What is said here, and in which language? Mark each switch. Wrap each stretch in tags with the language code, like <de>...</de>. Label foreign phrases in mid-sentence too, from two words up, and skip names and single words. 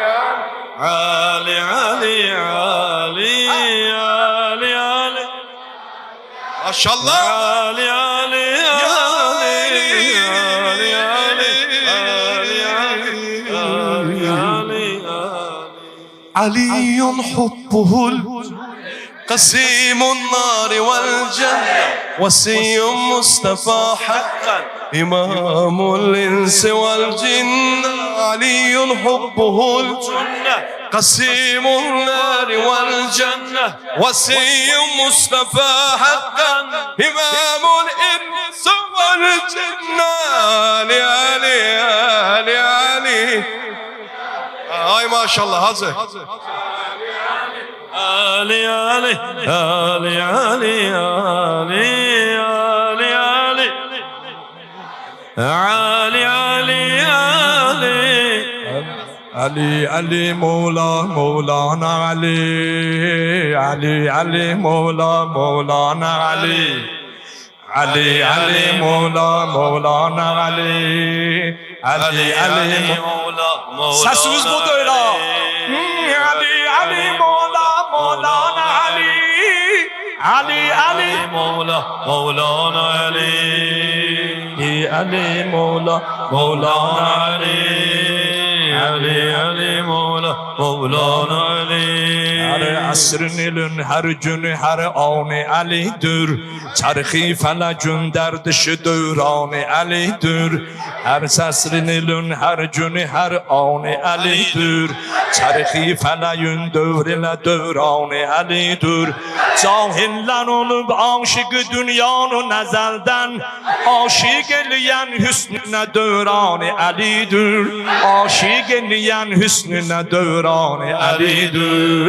<az>Ali Ali Ali Ali Ali Maşallah Ali Ali Ali Ali Ali</az> <ar>علي حبه قسيم النار والجنة وسي مصطفى حقا إمام الإنس والجن علي حبه الجنة قسيم النار والجنة وسي مصطفى حقا إمام الإنس والجن علي علي علي علي</ar> <tr>Ay maşallah Hacı. Ali Ali Ali Ali Ali Ali Ali Ali Ali Ali Ali Ali Mevlana Ali Ali Ali Mevlana Ali Ali Ali Mevlana Ali Ali Ali Sesimiz bu öyle. Ali Ali Mevlana Ali Ali Ali Mevlana Ali Ali Mevlana Ali Ali Ali Mevlana Mevlana Ali.</tr> <az>Her asrın ilin her günü her anı Ali'dir. Çarxı felakün derdişi dövranı Ali'dir. Her asrın ilin her günü her anı Ali'dir. Çarxı felakün dövrilə dövranı Ali'dir. Cahillər olub aşıqı dünyanın əzəldən, aşiq eləyən hüsnünə dövranı Ali'dir. Aşiq eləyən hüsnünə dövranı Ali'dir.</az>